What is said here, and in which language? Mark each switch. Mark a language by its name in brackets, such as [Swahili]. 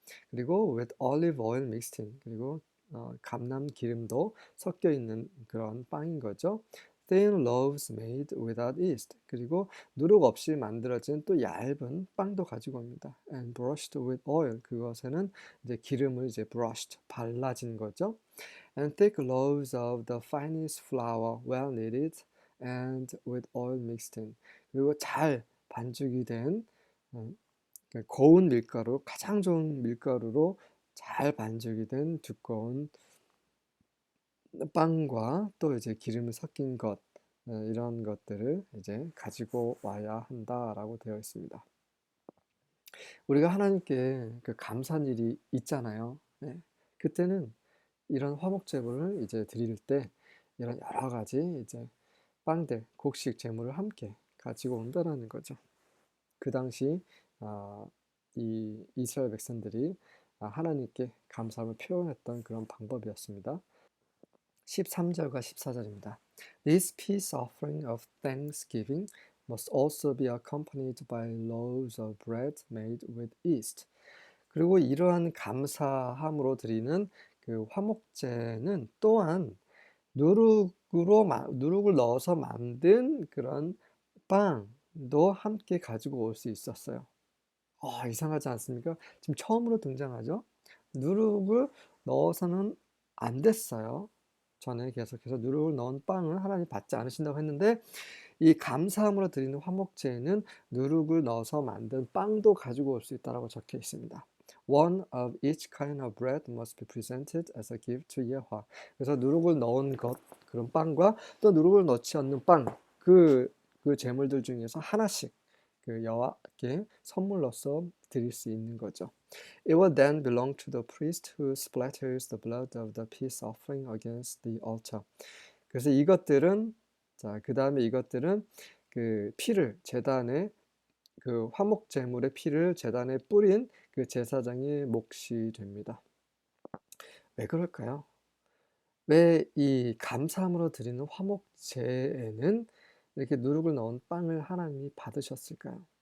[Korean] 그리고 [English] with olive oil mixed in, [Korean] 그리고 감람 기름도 섞여 있는 그런 빵인 거죠. [English] Thin loaves made without yeast. [Korean] 그리고 누룩 없이 만들어진 또 얇은 빵도 가지고 옵니다. [English] And brushed with oil. [Korean] 그것에는 이제 기름을 이제 brushed, 발라진 거죠. [English] And thick loaves of the finest flour, well kneaded and with oil mixed in. [Korean] 그리고 잘 반죽이 된 고운 밀가루, 가장 좋은 밀가루로 잘 반죽이 된 두꺼운 빵과 또 이제 기름이 섞인 것, 이런 것들을 이제 가지고 와야 한다라고 되어 있습니다. 우리가 하나님께 그 감사한 일이 있잖아요. 네. 그때는 이런 화목제물을 이제 드릴 때 이런 여러 가지 이제 빵들, 곡식 제물을 함께 가지고 온다라는 거죠. 그 당시 이 이스라엘 백성들이 하나님께 감사함을 표현했던 그런 방법이었습니다. 13절과 14절입니다. [English] This peace offering of thanksgiving must also be accompanied by loaves of bread made with yeast. [Korean] 그리고 이러한 감사함으로 드리는 그 화목제는 또한 누룩을 넣어서 만든 그런 빵도 함께 가지고 올 수 있었어요. 이상하지 않습니까? 지금 처음으로 등장하죠? 누룩을 넣어서는 안 됐어요. 전에 계속해서 누룩을 넣은 빵을 하나님 받지 않으신다고 했는데, 이 감사함으로 드리는 화목제에는 누룩을 넣어서 만든 빵도 가지고 올 수 있다고 적혀 있습니다. [English] One of each kind of bread must be presented as a gift to 예호와. [Korean] 그래서 누룩을 넣은 것, 그런 빵과 또 누룩을 넣지 않는 빵, 그 제물들 중에서 하나씩 그 여호와께 선물로서 드릴 수 있는 거죠. [English] It will then belong to the priest who splatters the blood of the peace offering against the altar. [Korean] 그래서 이것들은 그 다음에 이것들은 그 피를 제단에 그 화목 제물의 피를 제단에 뿌린 그 제사장의 몫이 됩니다. 왜 그럴까요? 왜 이 감사함으로 드리는 화목제에는 이렇게 누룩을 넣은 빵을 하나님이 받으셨을까요?